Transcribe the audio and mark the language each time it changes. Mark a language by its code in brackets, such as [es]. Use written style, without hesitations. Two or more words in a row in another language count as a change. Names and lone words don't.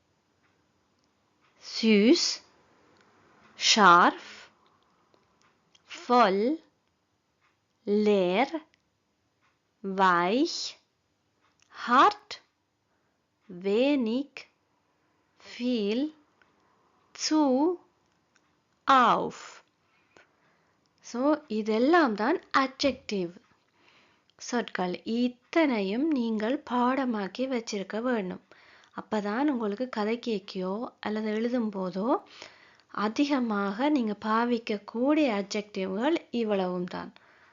[de] süß, scharf, voll, leer, weich, hart, wenig, viel, zu, auf. [ta] ஸோ இதெல்லாம் தான் adjective சொற்கள். இத்தனையும் நீங்கள் பாடமாக்கி வச்சிருக்க வேண்டும். அப்பதான் உங்களுக்கு கதை கேட்கியோ அல்லது எழுதும் போதோ அதிகமாக நீங்கள் பாவிக்கக்கூடிய adjectiveகள் இவ்வளவும் தான்.